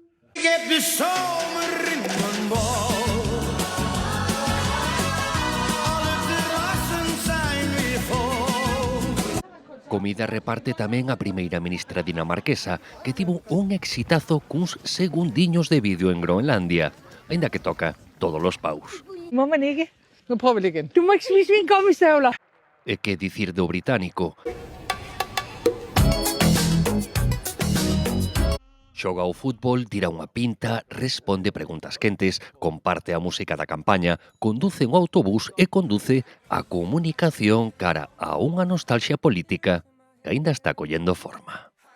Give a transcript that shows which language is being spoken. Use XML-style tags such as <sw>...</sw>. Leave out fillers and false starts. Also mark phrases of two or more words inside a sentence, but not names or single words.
<gl>Comida reparte tamén a primeira ministra dinamarquesa, que tivo un exitazo cuns segundiños de vídeo en Groenlandia, aínda que toca todos os paus.</gl> <da>Må man ikke? Nu prøver vi igen. Du må ikke spise mine gummistøvler.</da> <gl>E que dicir do británico? Xoga ao fútbol, tira unha pinta, responde preguntas quentes, comparte a música da campaña, conduce un autobús e conduce a comunicación cara a unha nostalgia política que aínda está collendo forma.</gl>